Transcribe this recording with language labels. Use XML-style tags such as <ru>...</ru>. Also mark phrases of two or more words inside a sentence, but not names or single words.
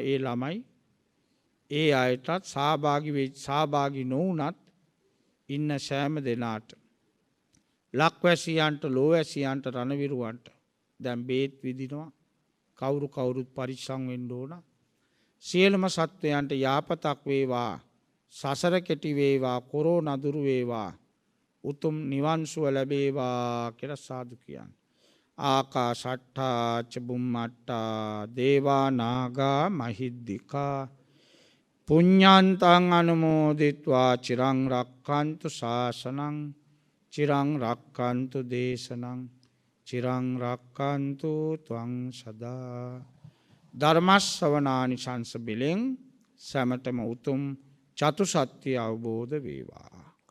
<si>ඒ ළමයි ඒ අයටත් සහභාගී නොවුනත් ඉන්න සෑම දෙනාට ලක්වැසියන්ට ලෝවැසියන්ට රණවිරුවන්ට දැන් බේත් විදිනවා. කවුරුත් පරිස්සම් වෙන්න ඕන. සියලුම සත්වයන්ට යාපතක් වේවා, සසර කෙටි වේවා, කොරෝනා දුරු වේවා, උතුම් නිවන් සුව ලැබේවා කියලා සාදු කියන්නේ.</si> <pi>ආකාශට්ටා ච බුම්මට්ටා දේවා නාග මහිද්దికා පුඤ්ඤන්තං අනුමෝදිත්වා චිරං රක්ඛන්තු ශාසනං චිරං රක්ඛන්තු දේශනං චිරං රක්ඛන්තු ත්වං සදා.</pi> <si>ධර්ම ශ්‍රවණානිසංස බිලෙන් සමතම උතුම් චතුසත්‍ය අවබෝධ වේවා.</si>